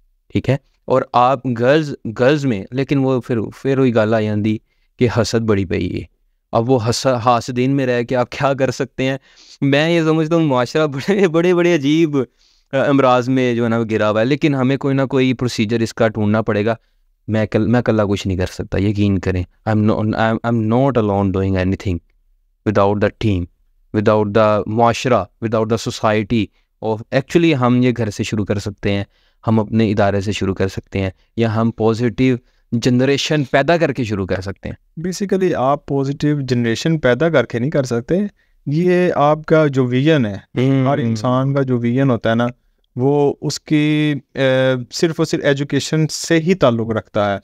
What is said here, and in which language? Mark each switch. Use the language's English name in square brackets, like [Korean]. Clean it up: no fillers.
[Urdu] ٹھیک ہے, اور آپ گرلز میں, لیکن وہ پھر وہی گل آ جاتی کہ حسد بڑی پئی ہے. اب وہ حاسدین میں رہ کے آپ کیا کر سکتے ہیں. میں یہ سمجھتا ہوں معاشرہ بڑے عجیب امراض میں جو ہے نا وہ گرا ہوا ہے, لیکن ہمیں کوئی نہ کوئی پروسیجر اس کا ڈھونڈنا پڑے گا. میں کلّا کچھ نہیں کر سکتا, یقین کریں. [English] I am not alone doing anything without the team, without the معاشرہ, without the society. [Urdu] اور ایکچولی ہم یہ گھر سے شروع کر سکتے ہیں, ہم اپنے ادارے سے شروع کر سکتے ہیں, یا ہم پازیٹیو جنریشن پیدا کر کے شروع کر سکتے ہیں. بیسیکلی آپ پازیٹیو جنریشن پیدا کر کے نہیں کر سکتے, یہ آپ کا جو ویژن ہے, ہر انسان کا جو ویژن ہوتا ہے نا, وہ اس کی صرف اور صرف ایجوکیشن سے ہی تعلق رکھتا ہے.